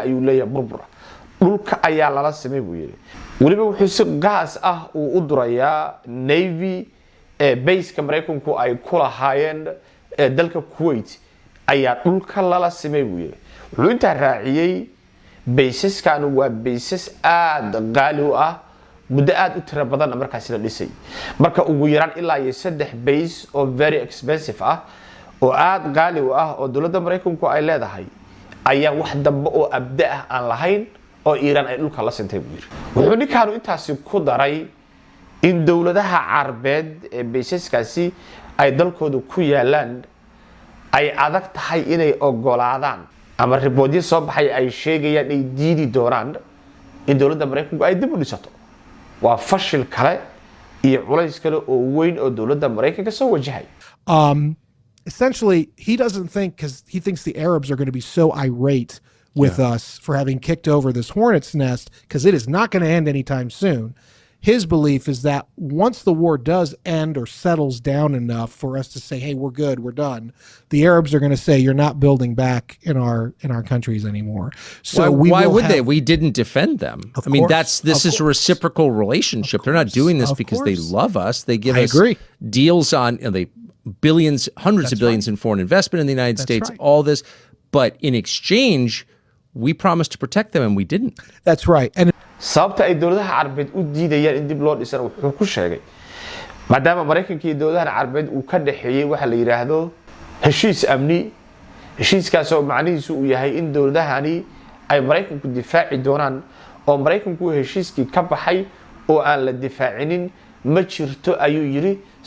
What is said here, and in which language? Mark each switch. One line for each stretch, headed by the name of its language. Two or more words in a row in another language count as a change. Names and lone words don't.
Somali: ayuu leeyahay burbura dhulka ayaa lala simay buu yiri waliba wuxuu si gaas ah uu u durayaa
English: navy base-
Somali: ka Mareykanku ay ku lahaayeen dalka Kuwait ayaa dhulka lala simay buu yiri wuxuu inta raaciyay baysaskan waa baysas aad qaali u ah muddo aad u tiro badan markaas la dhisay marka ugu yaraan ilaa iyo 3 base oo very expensive ah oo aad qaali u ah oo dowladda Mareykanku ay leedahay ayaa wax dambe oo abda ah aan lahayn oo Iran ay dhulka la sintay buu yiri wuxuu ninkaanu intaasi ku daray in dowladaha Carbeed ee baysaskaasi ay dalkooda ku yaalaan ay adag tahay inay ogolaadaan ama riboodyo soo baxay ay sheegayaan ay diidi doonaan in dowladda Mareykanku ay dib u dhisato waa fashil kale iyo culays kale oo weyn oo dowladda Mareykanka soo wajahay
English: essentially he doesn't think because he thinks the Arabs are going to be so irate with us for having kicked over this hornet's nest because it is not going to end anytime soon. His belief is that once the war does end or settles down enough for us to say, hey, we're good, we're done, the Arabs are going to say, you're not building back in our countries anymore. So why would they? We didn't defend them. I mean, this is a reciprocal relationship. They're not doing this because they love us. They give us deals on they billions, hundreds of billions in foreign investment in the United States, all this. But in exchange, we promised to protect them and we didn't. That's right. And
Somali: sababta ay dowladaha Carbeed u diidayaan in dib loo dhisana wuxuu ku sheegay maadaama Mareykanka iyo dowladaha Carbeed uu ka dhaxeeyay waxa la yiraahdo heshiis amni heshiiskaas oo macnihiisu uu yahay in dowladahani ay Mareykanku difaaci doonaan oo Mareykanku heshiiskii ka baxay oo aan la difaacinin ma jirto ayuu yiri sabab